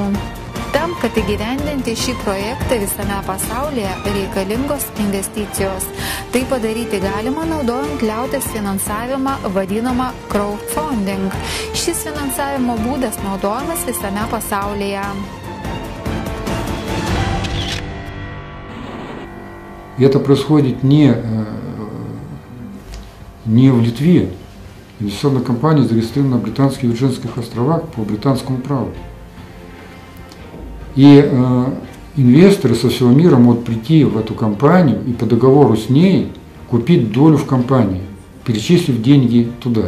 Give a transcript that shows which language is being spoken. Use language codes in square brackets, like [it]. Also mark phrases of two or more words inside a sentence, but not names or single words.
[lt] Tam, kad įgyvendinti šį projektą visame pasaulyje, reikalingos investicijos. Tai padaryti galima naudojant liaudies finansavimą vadinamą crowdfunding. Šis finansavimo būdas naudojamas visame pasaulyje. [ru] Это происходит не в Литве. Инвестиционная компания зарегистрирована на Британских Вирджинских островах по британскому праву. И инвесторы со всего мира могут прийти в эту компанию и по договору с ней купить долю в компании, перечислив деньги туда.